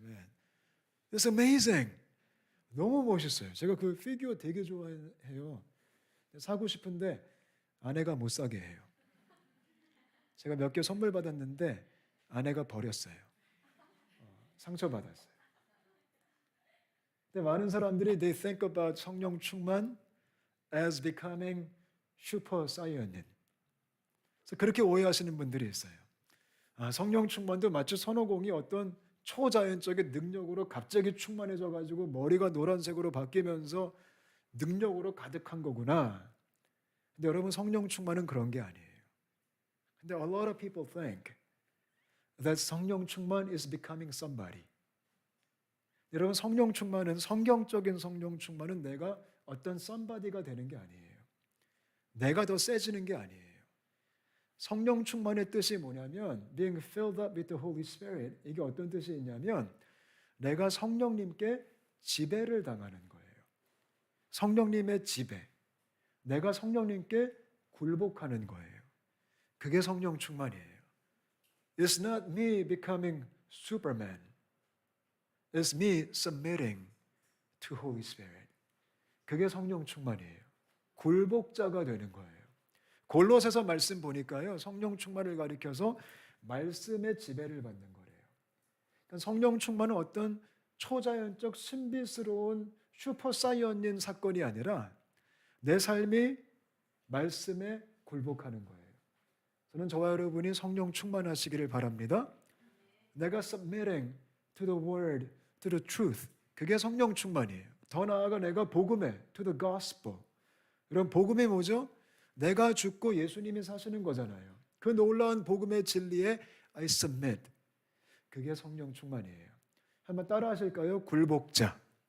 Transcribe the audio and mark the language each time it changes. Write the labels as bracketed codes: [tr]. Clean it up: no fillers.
[en] Man. It's amazing. [ko] 너무 멋있어요. 제가 그 피규어 되게 좋아해요. 사고 싶은데 아내가 못 사게 해요. 제가 몇 개 선물 받았는데 아내가 버렸어요. 상처받았어요. 근데 많은 사람들이 [en] they think about 성령 충만 as becoming super saiyanin. [ko] 그래서 그렇게 오해하시는 분들이 있어요. 성령 충만도 마치 손오공이 어떤 초자연적인 능력으로 갑자기 충만해져 가지고 머리가 노란색으로 바뀌면서 능력으로 가득한 거구나. 근데 여러분 성령 충만은 그런 게 아니에요. 근데 [en] a lot of people think that 성령 충만 is becoming somebody. [ko] 여러분 성령 충만은 성경적인 성령 충만은 내가 어떤 somebody가 되는 게 아니에요. 내가 더 세지는 게 아니에요. 성령 충만의 뜻이 뭐냐면 [en] being filled up with the Holy Spirit. [ko] 이게 어떤 뜻이 있냐면 내가 성령님께 지배를 당하는 거예요. 성령님의 지배. 내가 성령님께 굴복하는 거예요. 그게 성령 충만이에요. [en] It's not me becoming Superman. It's me submitting to Holy Spirit. [ko] 그게 성령 충만이에요. 굴복자가 되는 거예요. 골로새서 말씀 보니까요. 성령 충만을 가리켜서 말씀의 지배를 받는 거래요. 그러니까 성령 충만은 어떤 초자연적 신비스러운 슈퍼사이언인 사건이 아니라 내 삶이 말씀에 굴복하는 거예요. 저는 저와 여러분이 성령 충만하시기를 바랍니다. 내가 [en] submitting to the word, to the truth. [ko] 그게 성령 충만이에요. 더 나아가 내가 복음에, [en] to the gospel. [ko] 이런 복음이 뭐죠? 내가 죽고 예수님이 사시는 거잖아요. 그 놀라운 복음의 진리에 [en] I submit. [ko] 그게 성령 충만이에요. 한번 따라 하실까요? 굴복자.